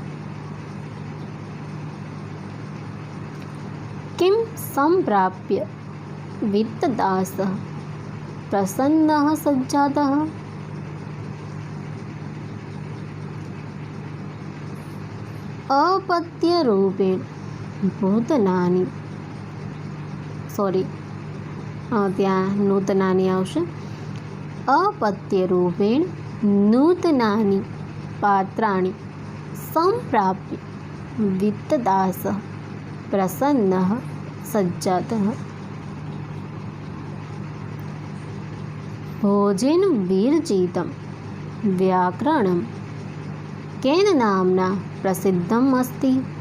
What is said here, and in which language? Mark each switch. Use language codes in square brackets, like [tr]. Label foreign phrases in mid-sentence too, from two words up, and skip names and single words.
[sa] किं सम्प्राप्य वित्तदासः प्रसन्नः सज्जातः? अपत्यरूपेण भूतनानि [gu] ત્યાં નૂતનાની આવશે. [sa] अपत्यरूपेण नूतनानि पात्राणि सम्प्राप्य वित्तदासः प्रसन्नः सज्जातः. भोजेन विरचितं व्याकरणं केन नाम्ना प्रसिद्धम् अस्ति?